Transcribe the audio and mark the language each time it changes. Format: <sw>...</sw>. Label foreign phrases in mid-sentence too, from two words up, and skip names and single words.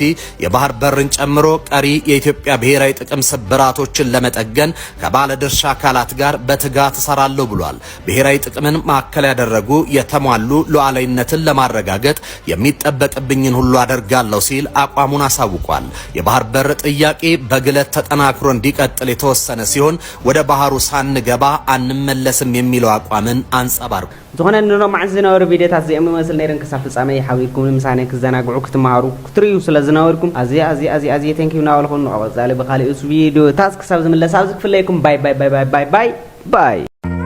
<am>የባህር በርን ጨምሮ ቀሪ የኢትዮጵያ ብሔራዊ ጥቅም ስብራቶችን ለመጠገን ከባለድርሻ አካላት ጋር በትጋት እሰራለሁ ብሏል። ብሔራዊ ጥቅምን ማዕከል ያደረጉ የተሟሉ ሉዓላዊነትን ለማረጋገጥ የሚጠበቅብኝን ሁሉ አደርጋለሁ ሲል አቋሙን አሳውቋል። የባህር በር ጥያቄ በግለት ተጠናክሮ እንዲቀጥል የተወሰነ ሲሆን ወደ ባህሩ ሳንገባ አንመለስም የሚለው አቋምን አንጸባርቋል።</am> <ti>ዝኾነ ንሮማዕ ዝነበሩ ቪዲዮታት እዚኦም መስል ነይረን ክሳብ ፍጻመ ሓቢርኩም ምሳኔ ክዘናግዑ ክትመሃሩ ክትርዩ ስለ ዝነበርኩም ኣዝየ ቴንኪዩ ናበልኹም ንቐፃሊ ብካልእ ቪዲዮታት ክሳብ ዝምለስ ኣብዚ ክፍለይኩም</ti> <en>bye bye bye bye bye bye</en>